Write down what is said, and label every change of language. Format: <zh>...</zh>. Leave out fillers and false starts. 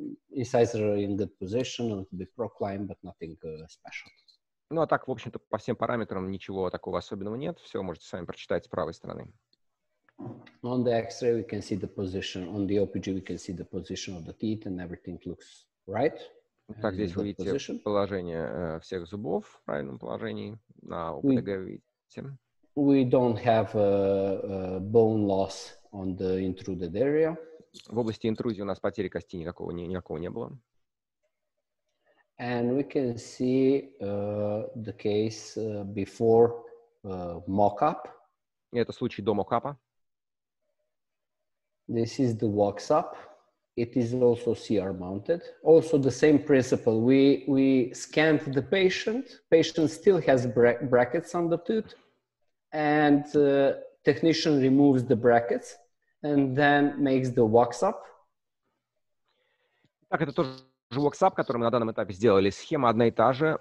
<en>Incisor in good position, a little bit procline, but nothing special.</en> <ru>Ну, а так, в общем-то, по всем параметрам ничего такого особенного нет. Все можете сами прочитать с правой стороны.</ru> <en>On the X-ray, we can see the position. On the OPG, we can see the position of the teeth, and everything looks right.</en> <ru>Так, здесь вы видите положение всех зубов в правильном положении. На ОПГ вы видите.</ru> <en>We don't have bone loss on the intruded area.</en> <ru>В области интрузии у нас потери кости никакого не было.</ru> <en>And we can see the case before mock-up.</en> <ru>Это случай до mock-up.</ru> <en>This is the wax-up. It is also CR mounted. Also the same principle. We scanned the patient. Patient still has brackets on the tooth. And the technician removes the brackets and then makes the walks up.</en> <ru>Так, это тоже WhatsApp, который мы на данном этапе сделали. Схема одна и та же.</ru>